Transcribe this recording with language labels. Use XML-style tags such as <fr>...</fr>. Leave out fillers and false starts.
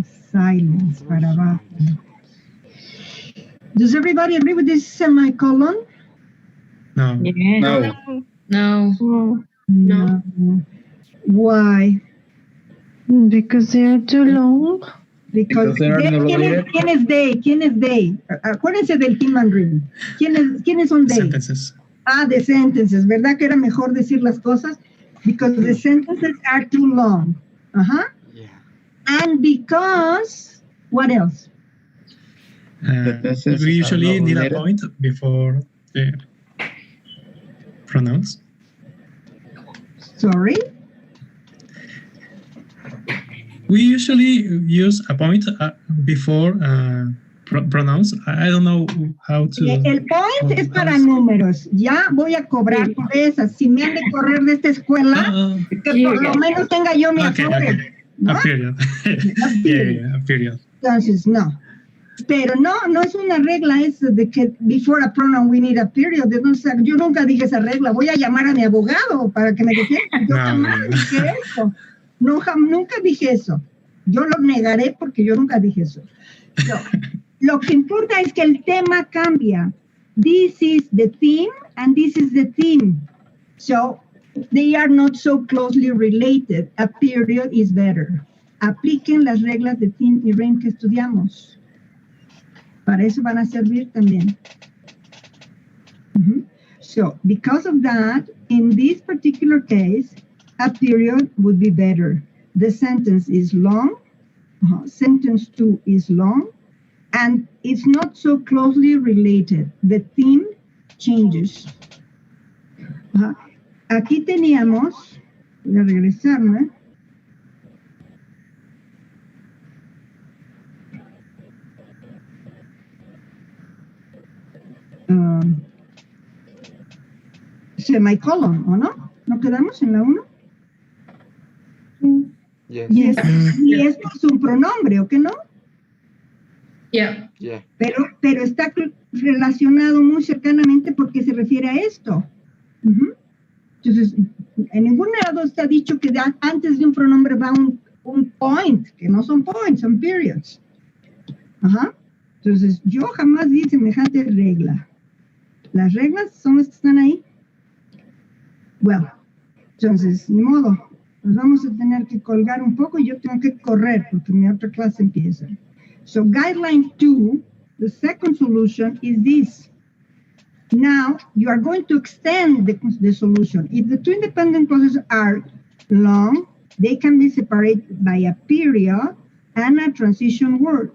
<es>Silence, para abajo.</es> <en>Does everybody agree with this semicolon? No. No. Why? Because they are too long. Because they are not related.</en> <es>¿Quién es they? Acuérdense del</es> <en>team and ring.</en> <es>¿Quiénes son they?</es> <en>Sentences. The sentences,</en> <es>¿verdad que era mejor decir las cosas?</es> <en>Because the sentences are too long. Yeah. And because, what else? We usually need a point before the pronouns. Sorry? We usually use a point before pronouns. I don't know how to...</en> <es>El point es para números. Ya voy a cobrar por esas. Si me han de correr de esta escuela, que por lo menos tenga yo mi apoyo. ¿No?</es> <en>A period. Yeah, a period.</en> <es>Entonces, no. Pero no es una regla eso de que</es> <en>before a pronoun we need a period.</en> <es>Entonces, yo nunca dije esa regla. Voy a llamar a mi abogado para que me defienda. Yo jamás dije eso. Nunca dije eso. Yo lo negaré porque yo nunca dije eso. Lo que importa es que el tema cambia.</es> <en>This is the theme and this is the theme. So they are not so closely related. A period is better.</en> <es>Apliquen las reglas de theme y range que estudiamos. Para eso van a servir también.</es> <en>So because of that, in this particular case, a period would be better. The sentence is long. Sentence 2 is long. And it's not so closely related. The theme changes.</en> <es>Aquí teníamos, voy a regresarme. Semicolon, ¿o no? ¿No quedamos en la 1?</es> <en>Yes.</en> <es>Y esto es un pronombre, ¿o qué no?</es> <en>Yeah. Yeah.</en> <es>Pero está relacionado muy cercanamente porque se refiere a esto. Entonces, en ningún lado está dicho que antes de un pronombre va un point, que no son points, son periods. Entonces, yo jamás vi semejante regla. Las reglas son las que están ahí. Bueno, entonces, ni modo. Nos vamos a tener que colgar un poco y yo tengo que correr porque mi otra clase empieza.</es> <en>So guideline 2, the second solution is this. Now, you are going to extend the solution. If the two independent clauses are long, they can be separated by a period and a transition word.</en>